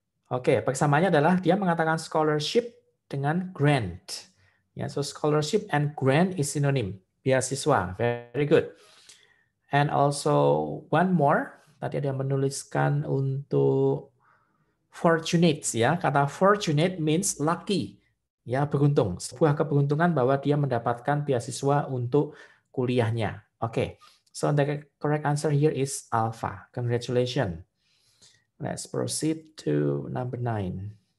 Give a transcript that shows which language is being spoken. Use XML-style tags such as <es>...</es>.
<id>Oke, persamaannya adalah dia mengatakan scholarship dengan grant.</id> <en>Ya, so scholarship and grant is synonym. Beasiswa. Very good. And also one more.</en> <id>Tadi ada yang menuliskan untuk fortunate ya.</id> <en>Kata fortunate means lucky.</en> <id>Ya, beruntung. Sebuah keberuntungan bahwa dia mendapatkan beasiswa untuk kuliahnya. Oke.</id> <en>So the correct answer here is alpha. Congratulations. Let's proceed to number 9.</en>